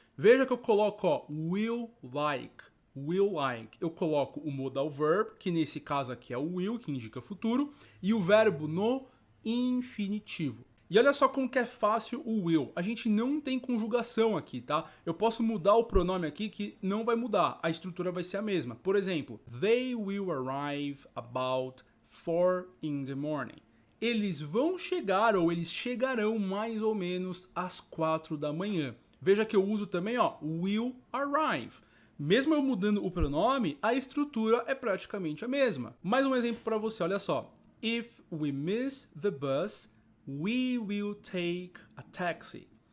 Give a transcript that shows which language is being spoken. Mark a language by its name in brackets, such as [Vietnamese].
[Portuguese] Veja que eu coloco, ó, [English] will like. Will like. [Portuguese] Eu coloco o modal verb, que nesse caso aqui é o will, que indica futuro, e o verbo no infinitivo. E olha só como que é fácil o will. A gente não tem conjugação aqui, tá? Eu posso mudar o pronome aqui que não vai mudar. A estrutura vai ser a mesma. Por exemplo, [English] they will arrive about 4 in the morning. [Portuguese] Eles vão chegar ou eles chegarão mais ou menos às 4 da manhã. Veja que eu uso também, ó, [English] will arrive. [Portuguese] Mesmo eu mudando o pronome, a estrutura é praticamente a mesma. Mais um exemplo para você, olha só. [English] If we miss the bus, we will take a taxi.